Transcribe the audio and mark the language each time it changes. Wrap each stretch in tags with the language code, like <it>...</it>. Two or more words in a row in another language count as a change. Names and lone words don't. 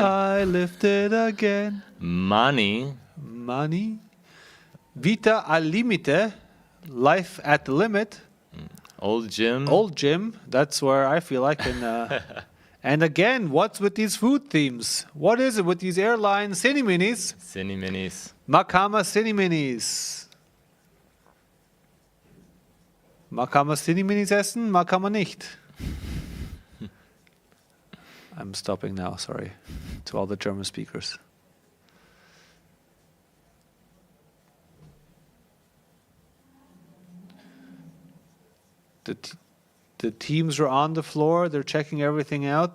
<en>I lifted again. Money.</en> <it>Vita al limite.</it> <en>Life at the limit. Old Gym. Old Gym. That's where I feel I can... And again, what's with these food themes? What is it with these airline Cine Minis? Cine Minis. Makama Cine Minis. Makama Cine Minis essen, Makama nicht. I'm stopping now, sorry, to all the German speakers. The teams are on the floor, they're checking everything out.</en>